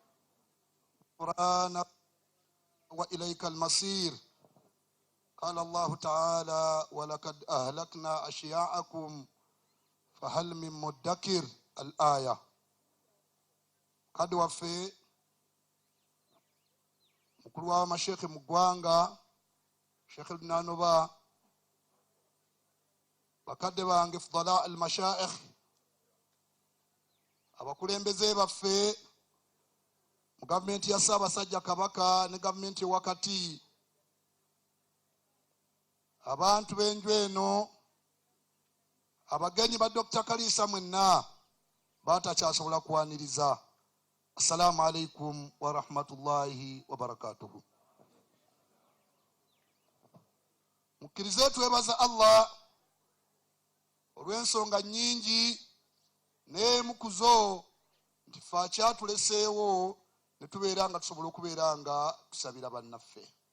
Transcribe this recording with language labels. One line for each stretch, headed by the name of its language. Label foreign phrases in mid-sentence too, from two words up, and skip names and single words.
Arabic: قرآن وإليك المصير قال الله تعالى ولقد أهلكنا أشياءكم فهل من مدكر الآية قد وفي
Ganda: mukulu w'amashekhe mu ggwanga Sheikh Nanoba bakadde bange
Arabic: فضلاء المشايخ
Ganda: abakulembeze baffe mu gavumenti ya Ssaabasajja Kabaka ne gavumenti wakati abantu b'enju eno abagenyi ba Dr.Kaliisa mwenna batakyasobola kuwaniriza.
Arabic: السلام عليكم ورحمة الله وبركاته.
Ganda: Mukkirize twebaza Allah olw'ensonga nnyingi n'emu ku zo nti ffe akyatuleseewo ne tubeera nga tusobola okubeera nga tusabira bannaffe.